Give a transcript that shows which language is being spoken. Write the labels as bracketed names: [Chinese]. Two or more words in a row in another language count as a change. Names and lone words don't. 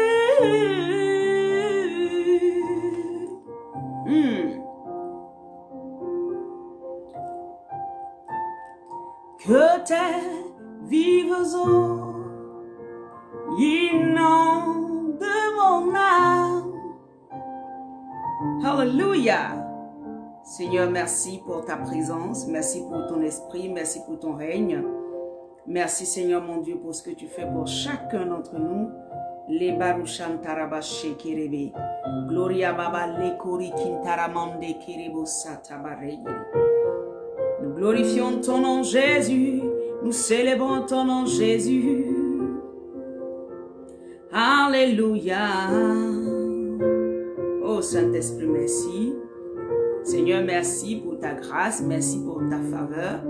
[French] Que tes vives eaux inondent mon âme. Hallelujah. Seigneur, merci pour ta présence, merci pour ton esprit, merci pour ton règne. Merci Seigneur mon Dieu pour ce que tu fais pour chacun d'entre nous. Les baruchan tarabashe kirebe. Gloria baba le kori kintaramande kirebo satabarege. Nous glorifions ton nom Jésus, nous célébrons ton nom Jésus. Alléluia. Oh Saint-Esprit, merci. Seigneur, merci pour ta grâce, merci pour ta faveur.